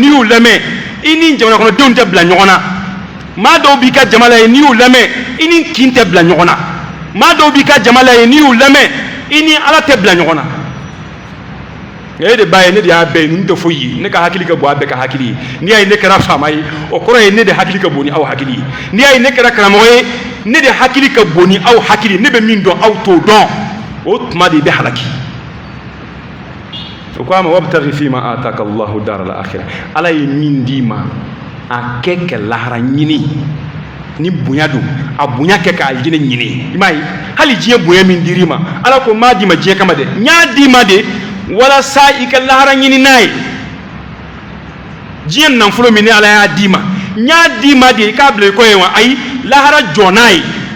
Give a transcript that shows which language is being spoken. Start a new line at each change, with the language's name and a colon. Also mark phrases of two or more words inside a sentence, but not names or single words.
Bambara: y'u lamɛn i ni jamana kɔnɔdenw tɛ bila ɲɔgɔn na maa dɔw b'i ka jama la ye n'i y'u lamɛn i ni kin tɛ bila ɲɔgɔn na maa dɔw b'i ka jama la ye n'i y'u lamɛn i ni ala tɛ bila ɲɔgɔn na nka e de b'a ye ne de y'a bɛɛ ye ninnu tɛ foyi ye ne ka hakili ka bon a bɛɛ ka hakili ye n'i y'a ye ne kɛra faama ye o kɔrɔ ye ne de hakili ka bon ni aw hakili ye n'i y'a ye ne kɛra karamɔgɔ ye ne de hakili ka bon ni aw hakili ne bɛ min dɔn aw t'o dɔn o tuma de i bɛ halaki o ko a ma
Arabic: وابتغ فيما آتاك الله الدار الآخرة
Bambara: ala ye min d'i ma a kɛ ka lahara ɲini ni bonya don a bonya kɛ ka aljinɛ ɲini i m'a ye hali diɲɛ bonya min dir'i ma ala ko m'a d'i ma diɲɛ kama dɛ n y'a d'i ma de walasa i ka lahara ɲini n'a ye diɲɛ nafolo min ni ala y'a d'i ma n y'a d'i ma de i k'a bila i kɔ ye wa ayi lahara jɔ n'a ye